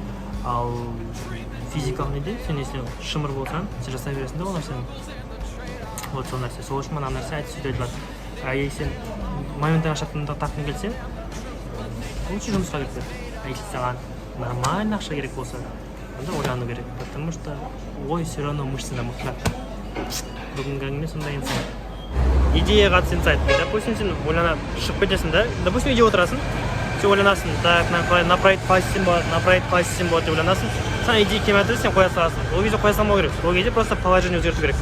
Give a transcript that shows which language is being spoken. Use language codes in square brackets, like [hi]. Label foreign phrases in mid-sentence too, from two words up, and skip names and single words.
[kk] Ал физикалық неде, сен если шымыр болсаң, сен жасай бересің да ол нәрсені. Вот сол нәрсе. Сол үшін мына нәрсе сөйтіп айтылады. Егер сен моментально ақша тапқың келсе, лучше жұмысқа кет. Если саған нормально ақша керек болса, онда ойлану керек. [ru] Потому что ой все равно [kk] мышцына мықтырақ. Бүгінгі әңгіме сондай инсайт. Идеяға қатысты инсайт. Допустим, сен ойланып шығып кетесің да. Допустим, үйде отырасың. Сен ойланасың, [ru] так, на [kk] проект қалай істесем болады деп ойланасың. Саған идея келмей жатыр, сен қоя саласың. Ол кезде қоя салмау керек. Ол кезде [ru] просто положение [kk] өзгерту керек.